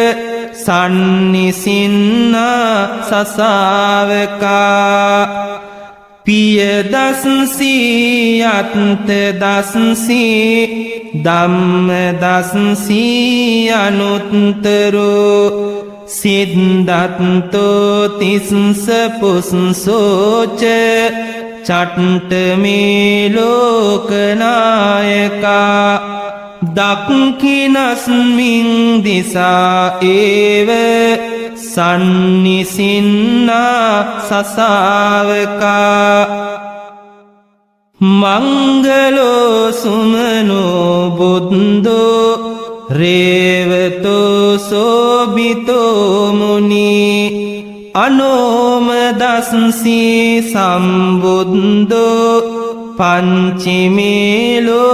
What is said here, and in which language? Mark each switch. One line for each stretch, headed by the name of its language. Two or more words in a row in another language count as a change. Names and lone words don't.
Pali: සන්නිසින්නා සසාවකා පිය දස්සී අත්ත දස්සී ධම්ම දස්සී අනුත්තරෝ සිද්ධත්තෝ තිස්ස පුස්සෝච චට්ට මේ ලෝකනායකා දක්ඛිනස්මින් දිසා ඒව සන්නිසින්නා සසාවකා මංගලෝ සුමනෝ බුද්ධෝ රේවතෝ සෝබිතෝ මුනි අනෝම දස්සී සම්බුද්ධෝ පංචිමේ